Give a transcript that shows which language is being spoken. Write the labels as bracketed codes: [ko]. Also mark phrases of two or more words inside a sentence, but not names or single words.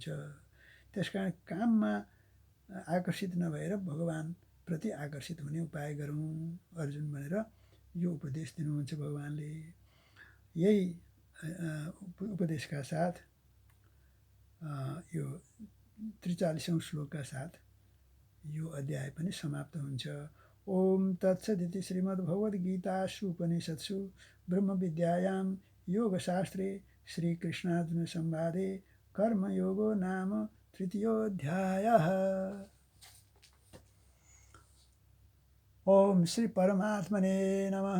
[ne] त्यसकारण काममा आकर्षित नभएर भगवानप्रति आकर्षित हुने उपाय गरौँ अर्जुन भनेर यो उपदेश दिनुहुन्छ भगवानले। यही उपदेशका साथ यो 43औं श्लोकका साथ यो अध्याय पनि समाप्त हुन्छ। [sa] ओम तत्सदिति श्रीमद्भगवद्गीतासु उपनिषत्सु ब्रह्मविद्यायां योगशास्त्रे श्रीकृष्णार्जुन संवादे कर्मयोगो नाम तृतीयोऽध्यायः। ओम श्री परमात्मने नमः।